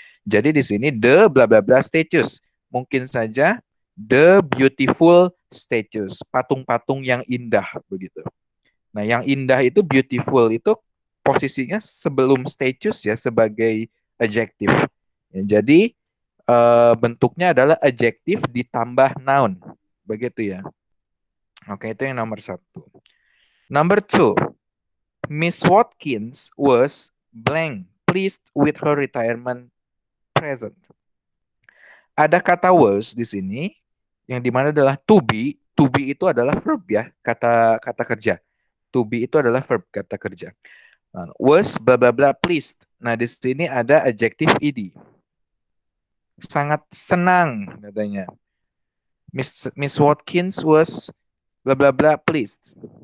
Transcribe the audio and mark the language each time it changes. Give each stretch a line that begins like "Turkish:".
Indonesian: Jadi di sini
English: the bla bla bla statues.
Indonesian: Mungkin saja
English: the beautiful statues,
Indonesian: patung-patung yang indah begitu. Nah, yang indah itu beautiful itu posisinya sebelum statues ya sebagai adjektif. Ya, jadi bentuknya adalah adjektif ditambah noun. Begitu ya. Oke, itu yang nomor 1.
English: Number 2, Miss Watkins was blank pleased with her retirement present.
Indonesian: Ada kata was di sini yang dimana adalah to be. To be itu adalah verb ya, kata kerja. To be itu adalah verb, kata kerja. Nah,
English: was bla bla bla pleased.
Indonesian: Nah, di sini ada adjektif ed. Sangat senang katanya.
English: Miss Watkins was bla bla bla pleased.